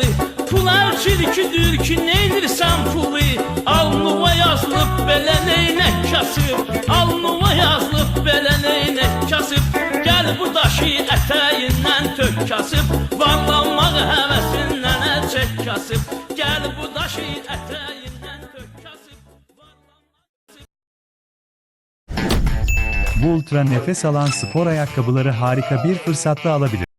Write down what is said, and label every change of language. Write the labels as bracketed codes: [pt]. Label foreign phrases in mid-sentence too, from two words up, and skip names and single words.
[az] pul əlçirkidir ki neynirsən pulu, alnıva yazılıb belə neynək kasıb, alnıva yazılıb belə neynək kasıb, gəl bu daşı ətəyindən tök kasıb, varlanmaq həvəsindən əlçək kasıb, gəl bu daşı ətəyindən tök kasıb. [tr] Bu ultra nefes alan spor ayakkabıları harika bir fırsatla alabilir.